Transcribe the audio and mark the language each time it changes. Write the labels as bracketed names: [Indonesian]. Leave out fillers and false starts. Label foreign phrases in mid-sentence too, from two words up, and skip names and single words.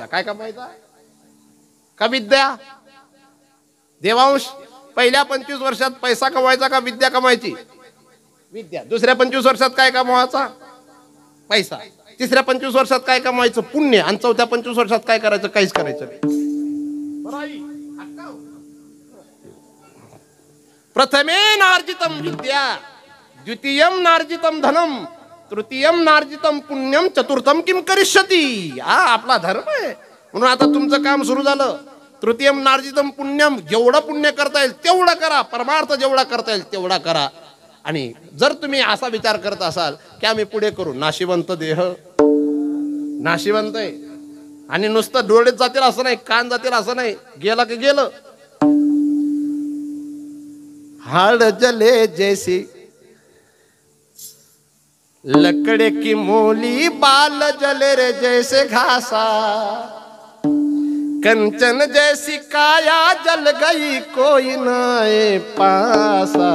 [Marathi] काय कमवायचा? का विद्या? देवांश, पहिल्या 25 वर्षात पैसा कमवायचा का विद्या कमवायची? विद्या. दुसऱ्या 25 वर्षात काय कमवायचा? पैसा. तिसऱ्या 25 वर्षात काय कमवायचं? पुण्य. आणि चौथ्या 25 वर्षात काय करायचं? काहीच करायचं नाही. [Sanskrit] प्रथमेन नार्जितम विद्या, द्वितीयम नार्जितम धनम, तृतीयम नार्जितम पुण्यम, चतुर्थम किम करिष्यती. [Marathi] हा आपला धर्म आहे. म्हणून आता तुमचं काम सुरू झालं. [Sanskrit] तृतीयम नार्जितम पुण्यम, [Marathi] जेवढं पुण्य करता येईल तेवढं करा, परमार्थ जेवढा करता येईल तेवढा करा. आणि जर तुम्ही असा विचार करत असाल की आम्ही पुढे करू, नाशिवंत देह नाशिवंत आहे आणि नुसतं डोळेच जातील असं नाही, कान जातील असं नाही, गेलं की गेलं. [Hindi] हाड जले जैसी लकड़े की मोली, बाल जले रे जैसे घासा, कंचन जैसी काया जल गई कोई नाए पासा.